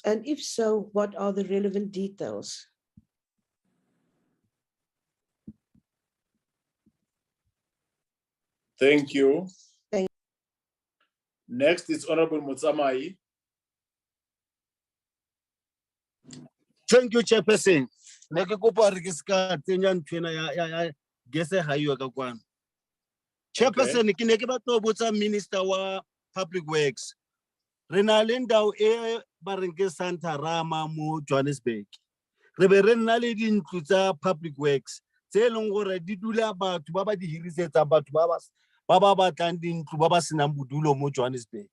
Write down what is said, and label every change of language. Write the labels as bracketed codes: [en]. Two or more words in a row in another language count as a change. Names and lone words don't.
[en] And if so, what are the relevant details? Thank you. Next is Honorable Mutsamai. Thank you, Chairperson. [tn] Chairperson, ke ne ke batla ho botsa Minister wa Public Works. Re na le ndao e ba reng ke Santarama mo Johannesburg. Re be re nna le dintlo tsa Public Works tse leng gore di dula batho ba ba di hirisetsa batho ba ba batlang dintlo ba ba senang bodulo mo Johannesburg.